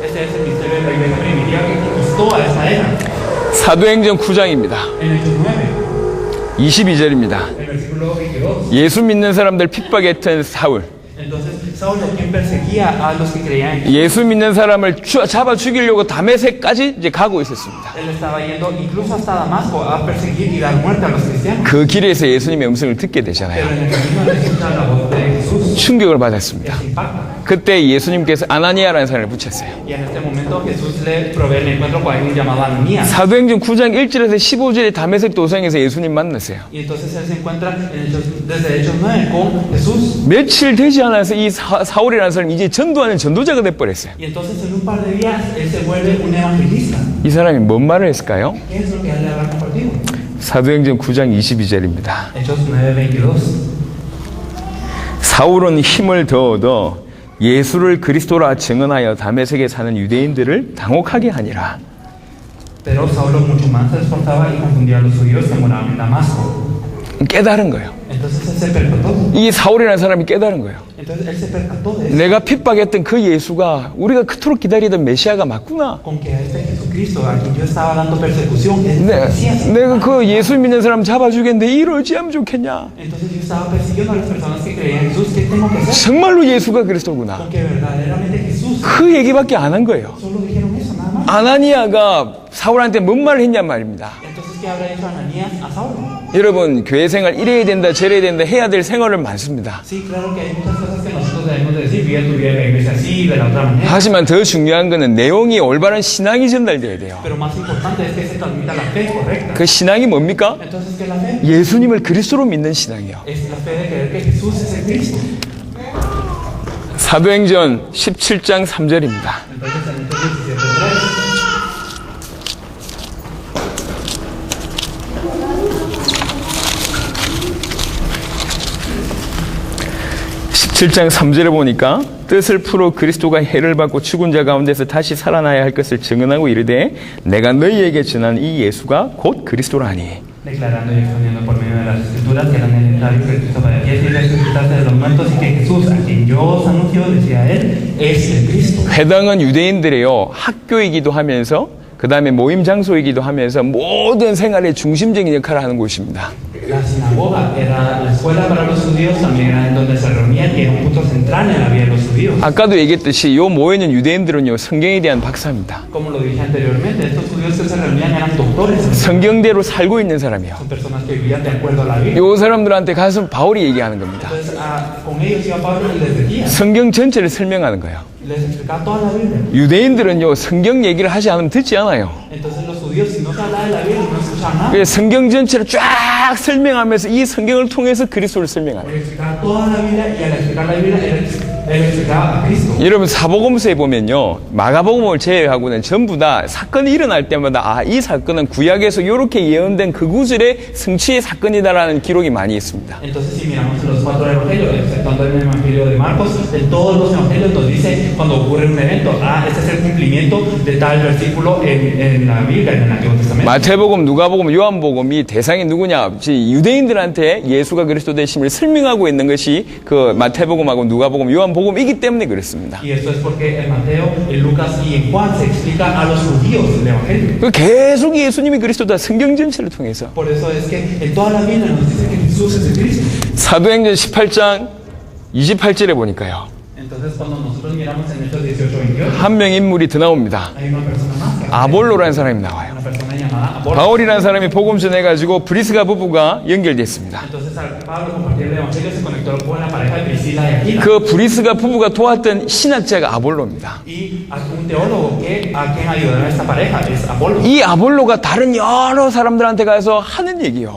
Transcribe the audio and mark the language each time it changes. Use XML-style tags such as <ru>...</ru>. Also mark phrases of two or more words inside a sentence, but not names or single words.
<es>Este es el misterio de la iglesia primitiva que conquistó a esa era.</es> <ko>사도행전 9장입니다.</ko> <es>En Hechos 9,</es> <ko>22절입니다.</ko> <es>el versículo 22.</es> <ko>예수 믿는 사람들 핍박했던 사울.</ko> <es>Entonces, Saulo, quien perseguía a los que creían en Jesús,</es> <ko>예수 믿는 사람을 잡아 죽이려고 다메섹까지 이제 가고 있었습니다.</ko> <es>él estaba yendo incluso hasta Damasco a perseguir y dar muerte a los cristianos.</es> <ko>그 길에서 예수님의 음성을 듣게</ko> <es>Pero</es> <ko>되잖아요.</ko> <es>en el camino de escuchar la voz de Jesús,</es> <ko>충격을 받았습니다.</ko> <es>les impacta.</es> <ko>그때 예수님께서 아나니아라는 사람을 붙였어요.</ko> <es>Y en este momento Jesús le provee el encuentro con alguien llamado Ananías.</es> <ko>사도행전 9장 1절에서 15절에 다메섹 도성에서 예수님 만났어요.</ko> <es>Y entonces él se encuentra desde Hechos 9 con Jesús.</es> <ko>며칠 되지 않아서 이 사울이라는 사람이 이제 전도하는 전도자가 돼버렸어요.</ko> <es>Y entonces en un par de días él se vuelve un evangelista.</es> <ko>이 사람이 뭔 말을 했을까요?</ko> <es>¿Qué es lo que él le habrá compartido?</es> <ko>사도행전 9장 22절입니다.</ko> <es>Hechos 9:22.</es> <ko>사울은 힘을 더 얻어 예수를 그리스도라 증언하여 다메섹에 사는 유대인들을 당혹하게 하니라.</ko> <es>Pero Saulo mucho más se esforzaba y confundía a los judíos que moraban en Damasco.</es> <ko>깨달은 거예요.</ko> <es>Entonces él se percató.</es> <ko>이 사울이라는 사람이 깨달은 거예요.</ko> <es>Entonces él se percató de eso.</es> <ko>내가 핍박했던 그 예수가 우리가 그토록 기다리던 메시아가 맞구나.</ko> <es>Con que a este Jesucristo, a quien yo estaba dando persecución, es el Mesías.</es> <ko>내가 그 예수 믿는 사람 잡아 죽였는데 이러지 하면 좋겠냐.</ko> <es>Entonces yo estaba persiguiendo a las personas que creían en Jesús. ¿Qué tengo que hacer?</es> <ko>정말로 예수가 그리스도구나.</ko> <es>Con que verdaderamente Jesús.</es> <ko>그 얘기밖에 안 한 거예요.</ko> <es>Solo dijeron eso, nada más.</es> <ko>아나니아가 사울한테 뭔 말을 했냔 말입니다.</ko> <es>Entonces, ¿qué habrá hecho Ananías a Saulo?</es> <ko>여러분 교회 생활 이래야 된다 저래야 된다 해야 될 생활은 많습니다.</ko> <es>Sí, claro que hay muchas cosas que nosotros debemos de decir. Vive tu vida en la iglesia así, de la otra manera.</es> <ko>하지만 더 중요한 거는 내용이 올바른 신앙이 전달돼야 돼요.</ko> <es>Pero más importante es que se transmita la fe correcta.</es> <ko>그 신앙이 뭡니까?</ko> <es>Entonces, ¿qué es la fe?</es> <ko>예수님을 그리스도로 믿는 신앙이요.</ko> <es>Es la fe de creer que Jesús es el Cristo.</es> <ko>사도행전 17장 3절입니다.</ko> <es>Entonces, en Hechos 17:3.</es> <ko>17장 3절에 보니까 뜻을 풀어 그리스도가 해를 받고 죽은 자 가운데서 다시 살아나야 할 것을 증언하고 이르되 내가 너희에게 전한 이 예수가 곧 그리스도라니.</ko> <es>Declarando y exponiendo por medio de las escrituras que era necesario que Cristo padeciese y resucitase de los muertos y que Jesús, a quien yo os anuncio, decía él, es el Cristo.</es> <ko>회당은 유대인들의요 학교이기도 하면서 그 다음에 모임 장소이기도 하면서 모든 생활의 중심적인 역할을 하는 곳입니다.</ko> <es>La sinagoga era la escuela para los judíos, también era en donde se reunían y era un punto central en la vida de los judíos.</es> <ko>아까도 얘기했듯이 요 모여있는 유대인들은요 성경에 대한 박사입니다.</ko> <es>Como lo dije anteriormente, estos judíos que se reunían eran doctores,</es> <ko>성경대로 살고 있는 사람이요.</ko> <es>son personas que vivían de acuerdo a la Biblia.</es> <ko>요 사람들한테 가서 바울이 얘기하는 겁니다.</ko> <es>Entonces, con ellos iba Pablo y les decía,</es> <ko>성경 전체를 설명하는 거예요.</ko> <es>les explicaba toda la Biblia.</es> <ko>유대인들은요 성경 얘기를 하지 않으면 듣지 않아요.</ko> <es>Entonces los judíos, si no se hablaba de la Biblia, no escuchaban nada.</es> <ko>그래서 성경 전체를 쫙 설명하면서 이 성경을 통해서 그리스도를 설명하는</ko> <es>Él explicaba toda la Biblia y al explicar la Biblia, él explicaba a Cristo.</es> <ko>여러분 사복음서에 보면요 마가복음을 제외하고는 전부 다 사건이 일어날 때마다 이 사건은 구약에서 이렇게 예언된 그 구절의 성취의 사건이다라는 기록이 많이 있습니다.</ko> <es>Entonces si miramos los cuatro evangelios, exceptuando el evangelio de Marcos, en todos los evangelios nos dice cuando ocurre un evento, este es el cumplimiento de tal versículo en la Biblia, en el Antiguo Testamento.</es> <ko>마태복음, 누가복음, 요한복음이 대상이 누구냐? 유대인들한테 예수가 그리스도 되심을 설명하고 있는 것이 그 마태복음하고 누가복음, 요한복음이기 때문에 그렇습니다.</ko> <es>Y esto es porque en Mateo, en Lucas y en Juan se explica a los judíos el evangelio.</es> <ko>계속 예수님이 그리스도다 성경 전체를 통해서.</ko> <es>Por eso es que en toda la Biblia nos dice que Jesús es el Cristo.</es> <ko>사도행전 18장 28절에 보니까요.</ko> <es>Entonces, cuando nosotros miramos en Hechos 18:28,</es> <ko>한 명 인물이 더 나옵니다.</ko> <es>hay una persona más, que</es> <ko>아볼로라는 사람이 나와요.</ko> <es>una persona llamada Apolo.</es> <ko>바울이라는 사람이 복음 전해가지고 브리스가 부부가 연결됐습니다.</ko> <es>Entonces, al Pablo compartir el evangelio se conectó con la pareja de Priscila y Aquila.</es> <ko>그 브리스가 부부가 도왔던 신학자가 아볼로입니다.</ko> <es>Y un teólogo a quien ayudaron a esta pareja es Apolo.</es> <ko>이 아볼로가 다른 여러 사람들한테 가서 하는 얘기요.</ko>